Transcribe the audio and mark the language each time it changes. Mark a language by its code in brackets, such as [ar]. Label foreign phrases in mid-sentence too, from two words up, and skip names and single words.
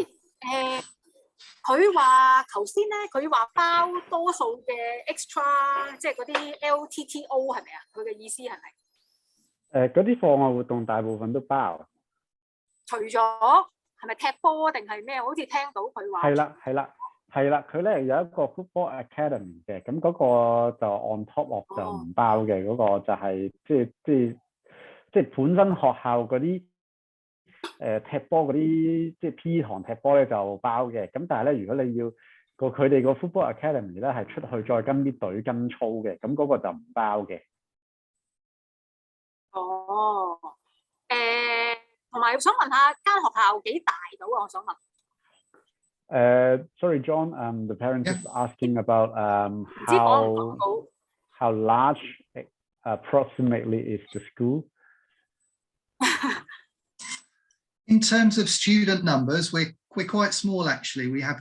[yue] 佢話頭先咧，佢話包多數嘅 extra， 即係嗰啲 LTTO 係咪啊？佢嘅意思係咪？嗰啲課外活動大部分都包。除咗係咪踢波定係咩？好似聽到佢話。係啦，佢咧有一個 [en] football academy [yue] 嘅，咁嗰個就 [en] on top of [yue] 就唔包嘅，嗰個就係即係本身學校嗰啲踢波嗰啲即係 P 堂踢波咧就包嘅，咁但係咧如果你要佢哋個 [en] football academy [yue] 咧係出去再跟啲隊跟操嘅，咁嗰個就唔包嘅。哦，同埋想問下間學校幾大到啊？我想問。 [en] Sorry, John. The parent is asking about how large approximately is the school. In terms of student numbers, we're quite small actually.